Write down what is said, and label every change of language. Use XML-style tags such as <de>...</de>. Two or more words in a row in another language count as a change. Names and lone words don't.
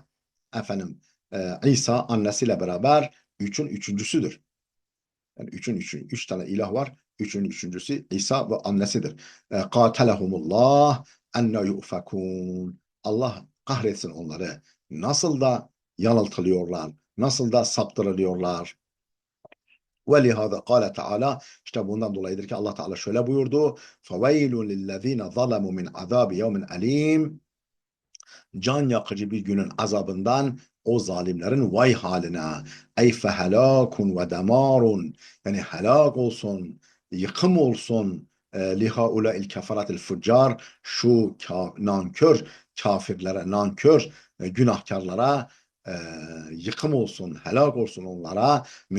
<tr>Efendim İsa annesiyle beraber üçün üçüncüsüdür. Yani üç tane ilah var. Üçün üçüncüsü İsa ve annesidir.</tr> <ar>قاتلهم الله أنى يؤفكون.</ar> <tr>Allah kahretsin onları. Nasıl da yanıltılıyorlar. Nasıl da saptırılıyorlar.</tr> <ar>وَلِهَذَا قَالَ</ar> <tr>Teala, işte bundan dolayıdır ki Allah Teala şöyle buyurdu.</tr> <ar>فَوَيْلٌ لِلَّذ۪ينَ ظَلَمُوا مِنْ عَذَابِ يَوْمٍ أَل۪يمٍ.</ar> <tr>Can yakıcı bir günün azabından o zalimlerin vay haline.</tr> <ar>أي فهلاك ودمار.</ar> <tr>Yani helak olsun, yıkım olsun.</tr> <ar>لهؤلاء الكفرة الفجار.</ar> <tr>Şu nankör kafirlere, nankör günahkarlara yıkım olsun, helak olsun onlara, min</tr>